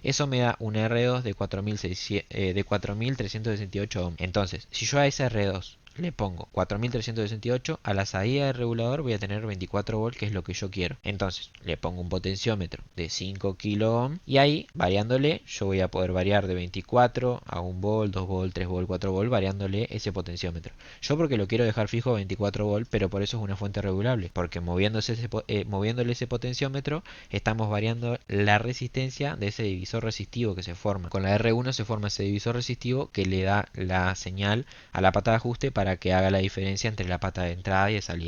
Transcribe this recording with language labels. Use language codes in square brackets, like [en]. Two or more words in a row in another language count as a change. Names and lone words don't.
[es] Eso me da una R2 de 4368 ohms. Entonces, si yo a esa R2 le pongo 4368, a la salida del regulador voy a tener 24 volts, que es lo que yo quiero. Entonces, le pongo un potenciómetro de 5 kilo ohm y ahí, variándole, yo voy a poder variar de 24 a 1 volt, 2 volt, 3 volt, 4 volt, variándole ese potenciómetro. Yo porque lo quiero dejar fijo a 24 volt, pero por eso es una fuente regulable, porque moviéndole ese potenciómetro estamos variando la resistencia de ese divisor resistivo que se forma. Con la R1 se forma ese divisor resistivo que le da la señal a la pata de ajuste para que haga la diferencia entre la pata de entrada y de salida.